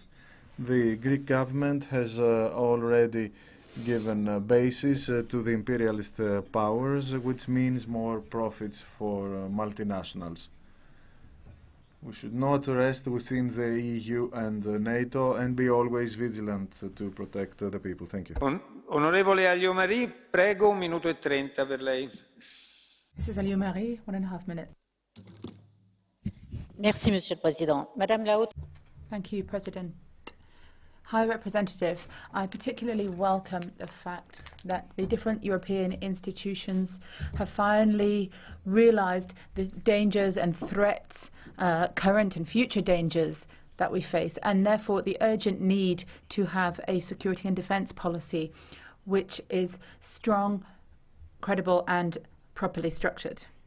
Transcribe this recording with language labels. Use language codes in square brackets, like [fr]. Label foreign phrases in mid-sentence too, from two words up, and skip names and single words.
[en] The Greek government has already given bases to the imperialist powers, which means more profits for multinationals. We should not rest within the EU and NATO and be always vigilant to protect the people. Thank you. [it] Onorevole Alliot-Marie, prego, 1 minuto e 30 per lei. [en] Mrs. Alliot-Marie, 1.5 minutes. [fr] Merci, Monsieur le Président. Madame la Haute. [en] Thank you, President. High Representative, I particularly welcome the fact that the different European institutions have finally realized the dangers and threats, current and future dangers that we face, and therefore the urgent need to have a security and defence policy which is strong, credible and properly structured.